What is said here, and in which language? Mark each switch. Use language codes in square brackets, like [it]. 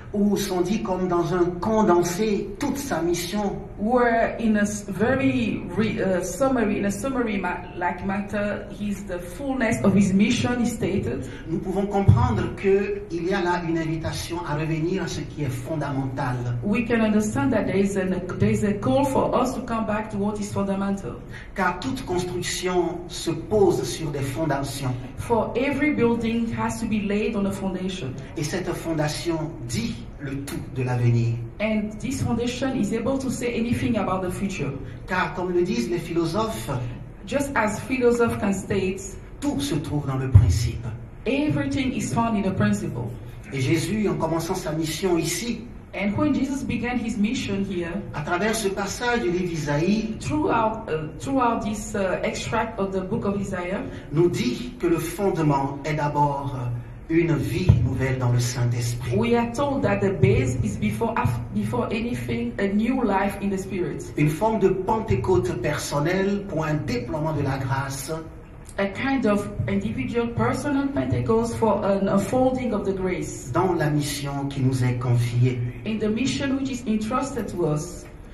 [fr] où sont dit comme dans un condensé toute sa mission, [en] where in a very summary, like matter, the fullness of his mission is stated. [fr] nous pouvons comprendre qu'il y a là une invitation à revenir à ce qui est fondamental. [en] We can understand that there is a call for us to come back to what is fundamental. [fr] Car toute construction se pose sur des fondations. [en] For every building has to be laid on a foundation. [fr] Et cette fondation dit le tout de l'avenir. [en] And this foundation is able to say anything about the future. [fr] Car comme le disent les philosophes, [en] Just as philosophers can state, [fr] tout se trouve dans le principe. [en] everything is found in the principle. [fr] Et Jésus, en commençant sa mission ici, [en] And when Jesus began his mission here, [fr] à travers ce passage du livre d'Isaïe, [en] throughout this extract of the book of Isaiah, [fr] nous dit que le fondement est d'abord une vie nouvelle dans le Saint-Esprit. [en] we are told that the base is before anything a new life in the Spirit. [fr] Une forme de Pentecôte personnelle pour un déploiement de la grâce [en] A kind of individual personal Pentecost for an unfolding of the grace [fr] dans la mission qui nous est confiée. [en] in the mission which is entrusted to us.